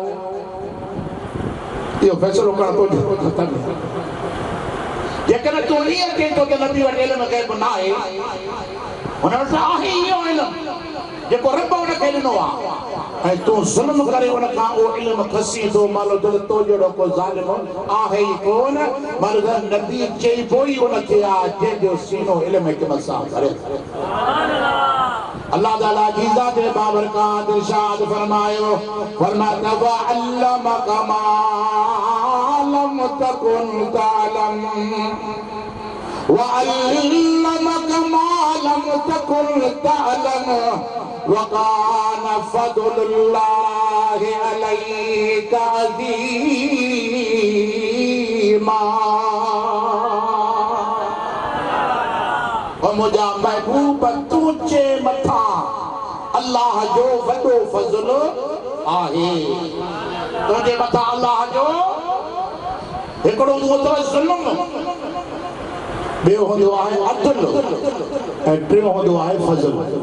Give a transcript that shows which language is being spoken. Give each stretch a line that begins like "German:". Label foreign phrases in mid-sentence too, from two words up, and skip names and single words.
Sindhi: इहो फ़ैसिलो करणु तो जेकॾहिं तूं ईअं चईं थो त नबी वटि इल्म ग़ैब न आहे हुन वटि आहे इहो इल्म जेको रब हुनखे ॾिनो आहे ऐं तूं ज़ुल्म करे उन खां उहो इल्म खसी थो मालो त तो जहिड़ो को ज़ालिम आहे ई कोन मालो त नबी चइबो ई उनखे आहे जंहिंजो सीनो इल्म हिकमत सां भरे अल्लाह ताला जी ज़ात बाबरकात इरशाद फरमायो फरमाया
Arabic: وعلمك ما لم تكن تعلم وعلمك ما لم تكن تعلم وكان فضل الله عليك
Sindhi: عظيما मुझा महबूब तुझे मथा अल्लाह जो वॾो फज़ल आहे तुझे मथा अल्लाह जो हिकिड़ो हूंदो ज़ुल्म ॿियो हूंदो आहे अदल ऐं टियों हूंदो आहे फज़ल